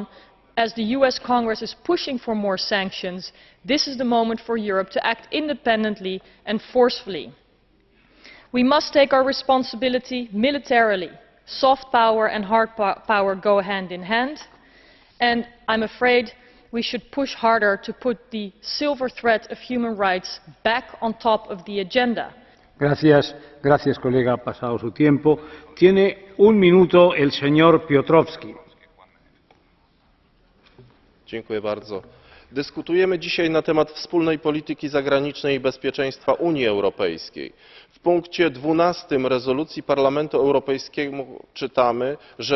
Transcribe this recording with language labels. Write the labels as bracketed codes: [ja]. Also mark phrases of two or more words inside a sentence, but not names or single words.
[en] As the US Congress is pushing for more sanctions, this is the moment for Europe to act independently and forcefully. We must take our responsibility militarily. Soft power and hard power go hand in hand, and I'm afraid we should push harder to put the silver thread of human rights back on top of the agenda. [es] Gracias, colega. Ha pasado su tiempo. Tiene 1 minuto el señor Piotrowski. [pl] Dziękuję bardzo. Dyskutujemy dzisiaj na temat wspólnej polityki zagranicznej i bezpieczeństwa Unii Europejskiej. W punkcie 12 rezolucji Parlamentu Europejskiego czytamy, że